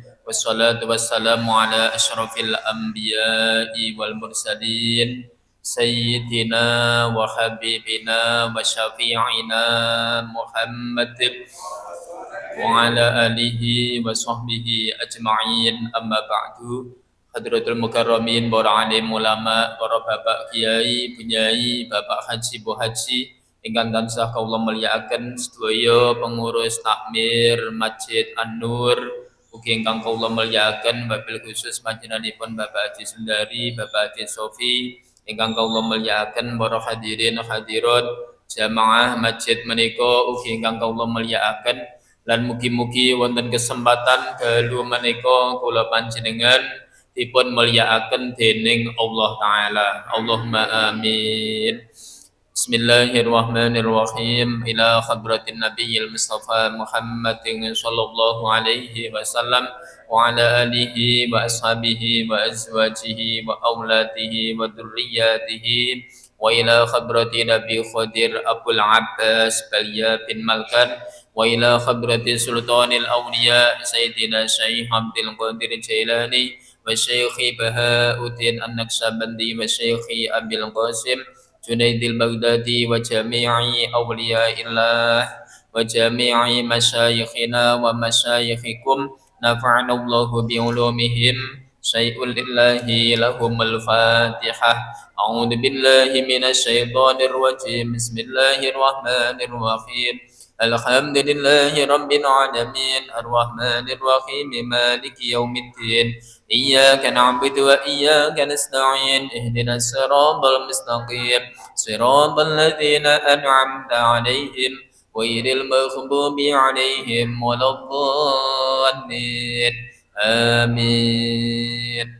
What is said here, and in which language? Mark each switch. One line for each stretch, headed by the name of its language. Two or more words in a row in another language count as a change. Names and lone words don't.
Arabic: والصلاة والسلام على أشرف الأنبياء والمرسلين. سيدنا وحبيبنا وشفيعنا محمد وعلى آله وصحبه أجمعين أما بعد. حضرة المكرمين,
Javanese: para alim ulama, para bapak kiai, bunyai, bapak haji, bu haji ingkang tansah kawula mulyakaken sedaya pengurus takmir Masjid An-Nur, ugi ingkang kawula mulyakaken wabil khusus panjenenganipun Bapak Haji Sundari, Bapak Haji Sofi, ingkang kawula mulyakaken para hadirin hadirat jamaah masjid menika, ugi ingkang kawula mulyakaken lan mugi-mugi wonten kesempatan dalu menika kula panjenengan dipun mulyakaken dening
Arabic: الله تعالى. اللهم آمين. Bismillahirrahmanirrahim. إلى حضرة النبي المصطفى محمد صلى الله عليه وسلم وعلى آله وأصحابه وأزواجه و أولاده وذريته وإلى حضرة النبي خضر أبو العباس بليا بن ملكان وإلى حضرة سلطان الأولياء سيدنا شيخ عبد القادر جيلاني وشيخ بهاء الدين النقشبندي وشيخ أبي القاسم جنيد البغدادي وجميع أولياء الله وجميع مشايخنا ومشايخكم نفعنا الله بعلومهم شيء لله لهم الفاتحة. أعوذ بالله من الشيطان الرجيم. بسم الله الرحمن الرحيم الحمد لله رب العالمين الرحمن الرحيم مالك يوم الدين إياك نعبد وإياك نستعين اهدنا الصراط المستقيم صراط الذين أنعمت عليهم غير المغضوب عليهم ولا الضالين آمين.